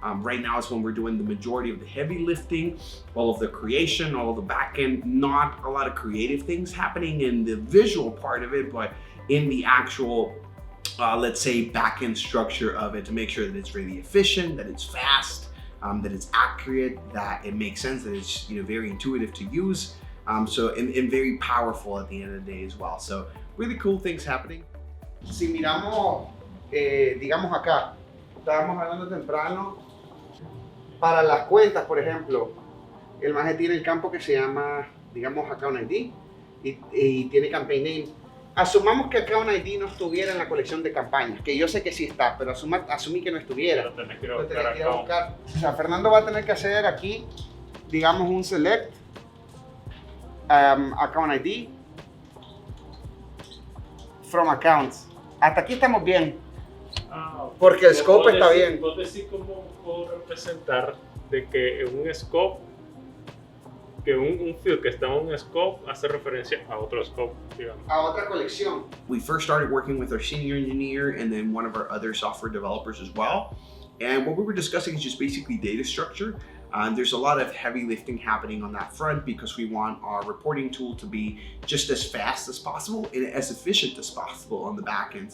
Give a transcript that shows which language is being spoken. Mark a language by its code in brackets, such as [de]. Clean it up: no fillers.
[en] Right now is when we're doing the majority of the heavy lifting, all of the creation, all of the back end, not a lot of creative things happening in the visual part of it, but in the actual let's say back-end structure of it, to make sure that it's really efficient, that it's fast, that it's accurate, that it makes sense, that it's very intuitive to use, and very powerful at the end of the day as well. So really cool things happening. [es] Si miramos, digamos acá, estábamos hablando temprano, para las cuentas, por ejemplo, el maje tiene el campo que se llama, digamos acá un ID, y tiene campaign name. Asumamos que acá un ID no estuviera en la colección de campañas, que yo sé que sí está, pero asumí que no estuviera. Lo tenés que ir a buscar. O sea, Fernando va a tener que hacer aquí, digamos, un select, account ID, from accounts. Hasta aquí estamos bien, porque el scope está bien. ¿Vos decís cómo puedo representar de que en un scope, que un field que está en un scope hace referencia a otro scope, digamos? A otra colección. [en] We first started working with our senior engineer and then one of our other software developers as well. And what we were discussing is just basically data structure. There's a lot of heavy lifting happening on that front because we want our reporting tool to be just as fast as possible and as efficient as possible on the back end.